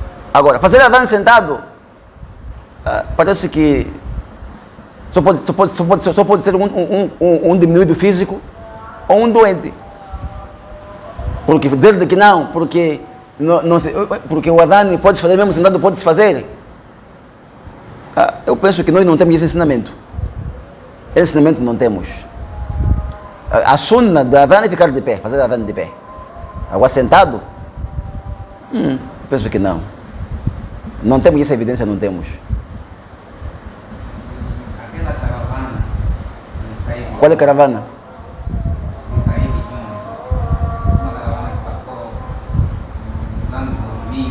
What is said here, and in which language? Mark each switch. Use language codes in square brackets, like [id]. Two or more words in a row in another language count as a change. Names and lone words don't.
[pt] Agora, fazer adhan sentado, parece que só pode ser um diminuído físico ou um doente. Porque dizer de que não, porque o adhan pode-se fazer mesmo sentado, pode-se fazer. Eu penso que nós não temos esse ensinamento. Esse ensinamento não temos. A sunna da adhan é ficar de pé, fazer adhan de pé. Agora sentado, penso que não. Não temos essa evidência, não temos. Aquela caravana em Saída. Qual é a caravana? Em Saída, uma caravana que passou nos anos 2000,